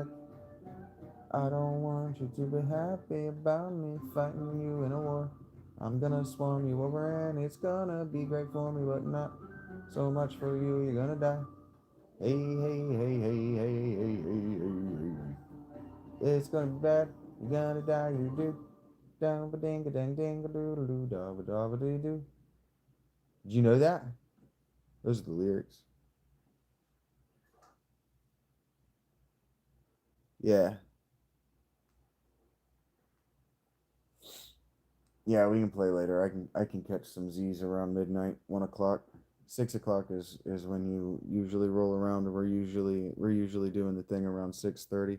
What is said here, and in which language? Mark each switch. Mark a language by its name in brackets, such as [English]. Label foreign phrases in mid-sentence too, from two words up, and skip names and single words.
[English] I don't want you to be happy about me fighting you in a war. I'm gonna swarm you over and it's gonna be great for me, but not so much for you, you're gonna die. Hey, hey, hey, hey, hey, hey, hey, hey, hey. It's gonna be bad, you're gonna die, you do. Down ba ding a ding ding a doodle doo da ba da ba dee doo. Did you know that? Those are the lyrics. Yeah. Yeah, we can play later. I can catch some Z's around midnight, 1 o'clock. 6 o'clock is when you usually roll around, and we're usually doing the thing around 6:30.